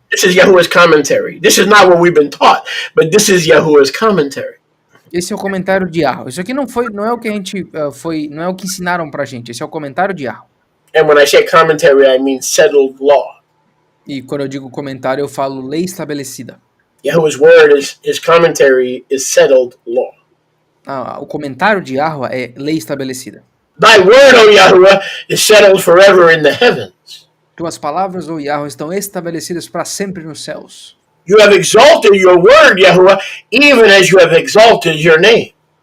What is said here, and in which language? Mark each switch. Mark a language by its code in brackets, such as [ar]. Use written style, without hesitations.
[en] this is Yahuwah's commentary. This is not what we've been taught, but this is Yahuwah's commentary. [pt] esse é o comentário de Yahweh. Isso aqui não é o que a gente não é o que ensinaram pra gente. Esse é o comentário de Yahweh. [en] And when I say commentary, I mean settled law. [pt] E quando eu digo comentário, eu falo lei estabelecida. [en] Yahuwah's word is his commentary is settled law. [pt] O comentário de Yahweh é lei estabelecida. [en] Thy word, O Yahuwah, is settled forever in the heavens. [pt] Tuas palavras, ó Yahweh, estão estabelecidas para sempre nos céus. [en] You have exalted your word, Yahuwah, even as you have exalted your name.